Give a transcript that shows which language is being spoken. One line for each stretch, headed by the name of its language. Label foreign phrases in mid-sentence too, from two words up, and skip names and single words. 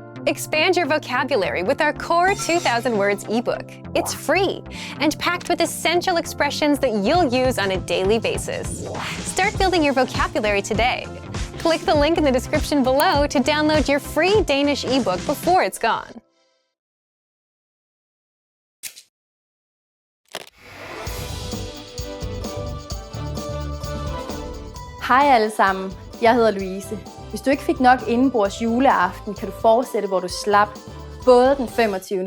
English: Expand your vocabulary with our Core 2,000 Words ebook. It's free and packed with essential expressions that you'll use on a daily basis. Start building your vocabulary today. Click the link in the description below to download your free Danish ebook before it's gone.
Danish: Hej alle sammen, jeg hedder Louise. Hvis du ikke fik nok indenbords juleaften, kan du fortsætte, hvor du slap, både den 25.